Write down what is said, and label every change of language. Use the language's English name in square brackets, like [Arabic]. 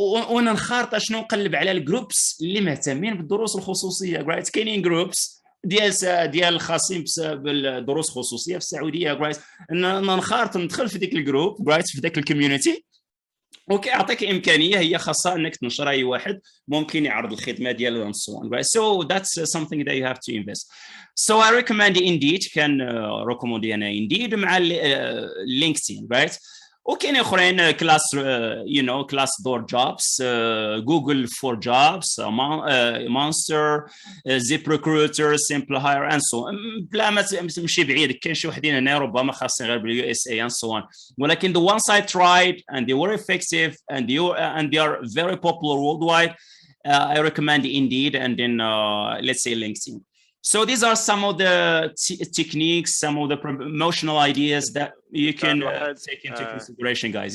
[Arabic] وننخرط شنو نقلب على الجروبس اللي مهتمين بالدروس الخصوصيه رايت. كاينين جروبس ديال الخاصين بالدروس الخصوصيه في السعوديه رايت. ننخرط ندخل في ديك الجروب رايت في ديك الكوميونيتي وكيعطيك امكانيه هي خاصه انك تنشر اي واحد ممكن يعرض الخدمه ديالو and so on right. [English] So that's something that you have to invest. So I recommend Indeed. [Arabic] كان recommend انا Indeed مع LinkedIn right. وكاين اخرين كلاس كلاس دور جوبس جوجل فور جوبس مونستر زيب ريكروتر سمبل هاير اند سو بلا ما تمشي بعيد. كاين شي وحدين هنا ربما خاصين غير باليو اس اي اند سو اون ولكن [English] the ones I tried and they were effective and they are very popular worldwide. I recommend Indeed and then let's say LinkedIn. So these are some of the techniques, some of the promotional ideas that you can take into consideration, guys.